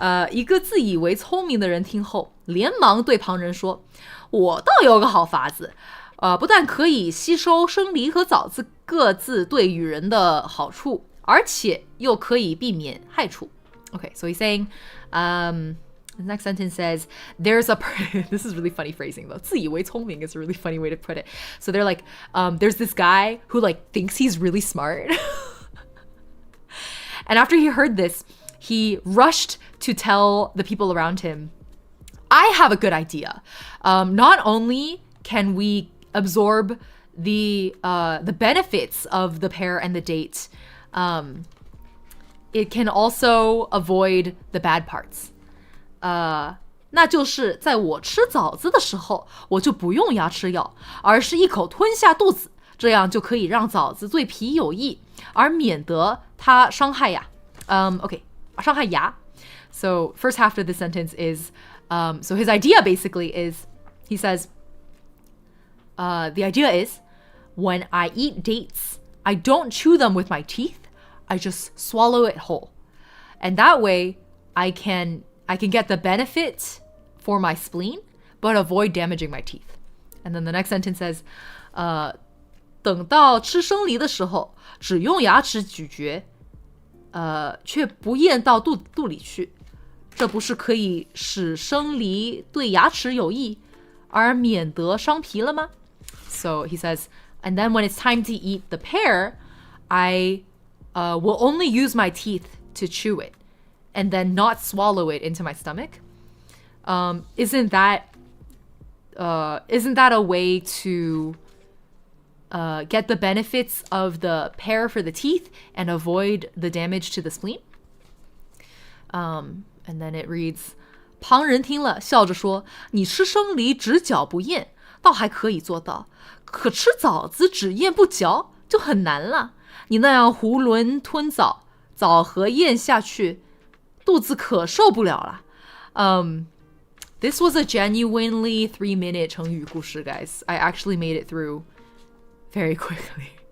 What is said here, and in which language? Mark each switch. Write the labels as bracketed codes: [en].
[zh] 一个自以为聪明的人听后，连忙对旁人说：“我倒有个好法子，不但可以吸收生梨和枣子各自对与人的好处，而且又可以避免害处。” [en] Okay, so he's saying, the next sentence says, there's a, this is really funny phrasing though. [zh] 自以为聪明 [en] is a really funny way to put it. So they're like, there's this guy who like thinks he's really smart. And after he heard this, he rushed to tell the people around him, I have a good idea. Not only can we absorb the benefits of the pear and the date, it can also avoid the bad parts. [zh] 那就是在我吃枣子的时候，我就不用牙齿咬，而是一口吞下肚子，这样就可以让枣子对皮有益，而免得它伤害牙。伤害牙。 [en] So first half of the sentence is, so his idea basically is, he says, the idea is, when I eat dates, I don't chew them with my teeth, I just swallow it whole. And that way, I can get the benefit for my spleen, but avoid damaging my teeth. And then the next sentence says, [zh] 等到吃生梨的时候，只用牙齿咀嚼，却不咽到肚里去，这不是可以使生梨对牙齿有益，而免得伤皮了吗？ [en] So he says, and then when it's time to eat the pear, I will only use my teeth to chew it, and then not swallow it into my stomach. Isn't that a way to get the benefits of the pear for the teeth and avoid the damage to the spleen? And then it reads, [zh] 旁人听了笑着说，你吃生梨只嚼不咽，倒还可以做到，可吃枣子只咽不嚼就很难了。你那样囫囵吞枣，枣核咽下去，肚子可受不了了。 [en] This was a genuinely 3-minute 成语故事, guys. I actually made it through very quickly.